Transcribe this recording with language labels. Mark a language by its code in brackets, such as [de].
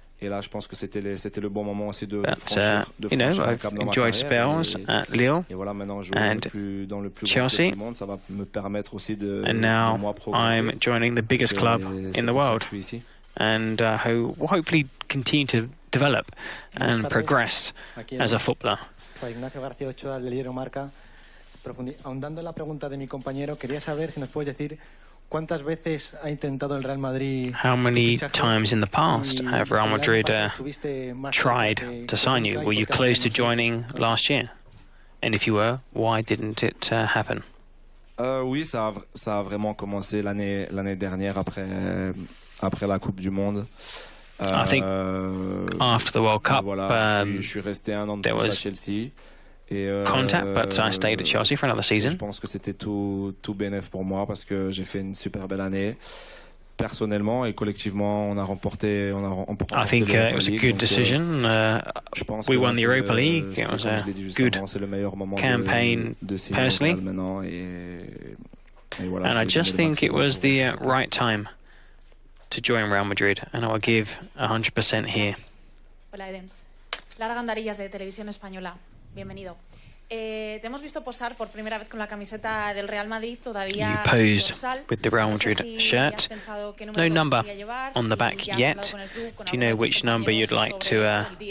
[en] But, I've enjoyed spells at Lille and Chelsea, and now I'm joining the biggest club in the world, and who will hopefully continue to develop and progress as a footballer. [es] Ignacio García Ochoa, del diario Marca. Ahondando en la pregunta de mi compañero, quería saber si nos puedes decir ¿cuántas veces ha intentado el Real Madrid? [en] How many times in the past have Real Madrid tried to sign you? Were you close to joining last year? And if you were, why didn't it happen? [fr] Oui, ça a vraiment commencé l'année dernière après la Coupe du Monde. [en] I think after the World Cup, [fr] je suis resté un an de plus à Chelsea. [en] Contact, but I stayed at Chelsea for another season. [fr] Je pense que c'était tout bénéf pour moi parce que j'ai fait une super belle année. Personnellement et collectivement, on a remporté [en] I think it was a good decision. We won the Europa League. It was a good campaign personally. And I just think it was the right time to join Real Madrid, and I will give 100% here. [es] Hola, Eden. Lara Gandarillas de Televisión Española. Bienvenido. Te hemos visto posar por primera vez con la camiseta del Real Madrid, todavía [en] you posed with the Real Madrid shirt. No number on the back yet. Do you know which number you'd like to have?